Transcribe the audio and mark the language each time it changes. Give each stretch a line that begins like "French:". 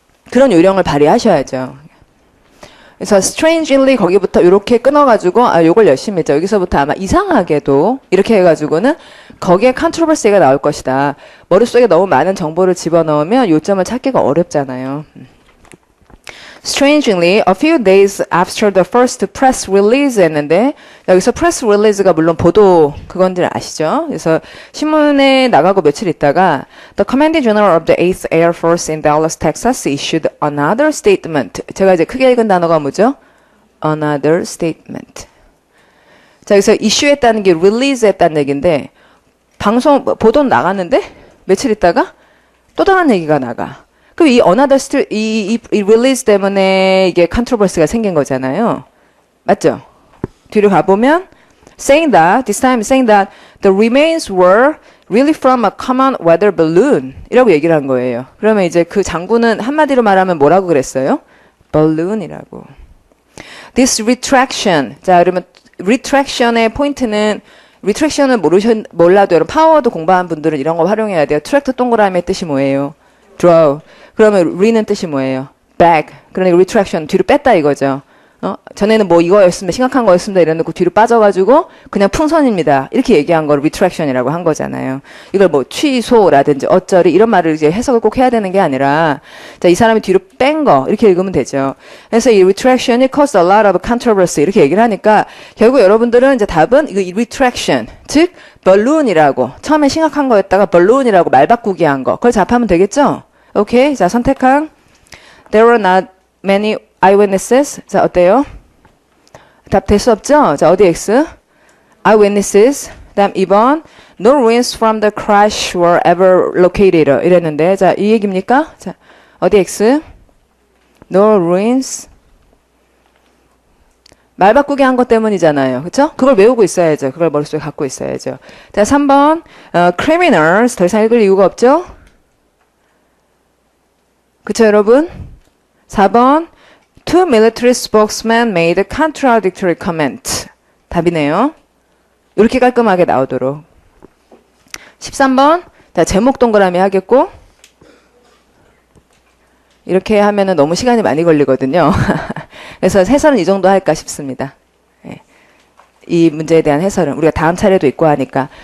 Korean: 그런 요령을 발휘하셔야죠. 그래서
English: strangely
Korean: 거기부터 이렇게 끊어가지고 요걸 열심히 했죠. 여기서부터 아마 이상하게도 이렇게 해가지고는 거기에 컨트로버시가 나올 것이다. 머릿속에 너무 많은 정보를 집어넣으면 요점을 찾기가 어렵잖아요.
English: Strangely, a few days after the first press release
Korean: 했는데 여기서 press release가 물론 보도 그건들 아시죠? 그래서 신문에 나가고 며칠 있다가
English: The Commanding General of the 8th Air Force in Dallas, Texas issued another statement.
Korean: 제가 이제 크게 읽은 단어가 뭐죠?
English: Another statement.
Korean: 자, 여기서 issue했다는 게 release했다는 얘기인데 보도는 나갔는데 며칠 있다가 또 다른 얘기가 나가. 그럼 이 another 이 release 때문에 이게 컨트로버시가 생긴 거잖아요. 맞죠? 뒤로 가보면
English: this time saying that the remains were really from a common weather balloon
Korean: 이라고 얘기를 한 거예요. 그러면 이제 그 장군은 한마디로 말하면 뭐라고 그랬어요? balloon이라고.
English: This retraction.
Korean: 자, 그러면 retraction의 포인트는 retraction을 몰라도 여러분 파워도 공부한 분들은 이런 거 활용해야 돼요. 트랙트 동그라미의 뜻이 뭐예요?
English: draw.
Korean: 그러면 re는 뜻이 뭐예요?
English: back.
Korean: 그러니까 retraction 뒤로 뺐다 이거죠. 전에는 뭐 이거였습니다. 심각한 거였습니다. 이래놓고 뒤로 빠져가지고 그냥 풍선입니다. 이렇게 얘기한 걸 retraction이라고 한 거잖아요. 이걸 뭐 취소라든지 어쩌리 이런 말을 이제 해석을 꼭 해야 되는 게 아니라 자, 이 사람이 뒤로 뺀 거 이렇게 읽으면 되죠. 그래서 이 retraction이
English: caused a lot of controversy
Korean: 이렇게 얘기를 하니까 결국 여러분들은 이제 답은 이거 retraction 즉 balloon이라고 처음에 심각한 거였다가 balloon이라고 말 바꾸기 한 거 그걸 답하면 되겠죠? 오케이. 자, 선택한
English: There were not many eyewitnesses.
Korean: 자, 어때요? 답 될 수 없죠? 자, 어디 X? Eyewitnesses. 다음 2번
English: No ruins from the crash were ever located.
Korean: 이랬는데 자, 이 얘기입니까? 자, 어디 X?
English: No ruins.
Korean: 말 바꾸기 한 것 때문이잖아요. 그쵸? 그걸 외우고 있어야죠. 그걸 머릿속에 갖고 있어야죠. 자, 3번 criminals. 더 이상 읽을 이유가 없죠? 그쵸, 여러분?
English: 4번 Two military spokesmen made contradictory comment.
Korean: 답이네요. 이렇게 깔끔하게 나오도록. 13번 자, 제목 동그라미 하겠고 이렇게 하면은 너무 시간이 많이 걸리거든요. 그래서 해설은 이 정도 할까 싶습니다. 네. 이 문제에 대한 해설은 우리가 다음 차례도 있고 하니까.